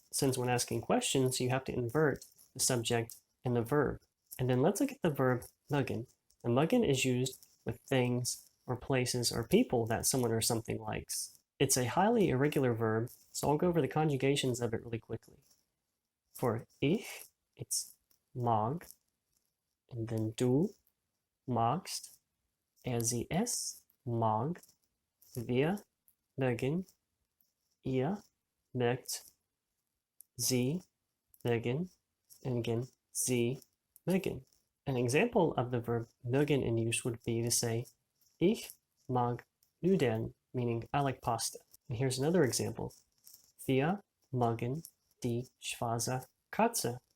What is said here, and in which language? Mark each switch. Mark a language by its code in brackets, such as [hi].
[en] Since when asking questions, you have to invert the subject and the verb. And then let's look at the verb mögen. The mögen is used with things or places or people that someone or something likes. It's a highly irregular verb, so I'll go over the conjugations of it really quickly. For ich, it's mag, and then [de] du magst, sie es mag, wir mögen, ihr mögt, sie mögen, [en] and again, sie mögen. An example of the verb mögen in use would be to say, [de] ich mag Nudeln, [en] meaning I like pasta. And here's another example. [de] Wir mögen die schwarze Katze.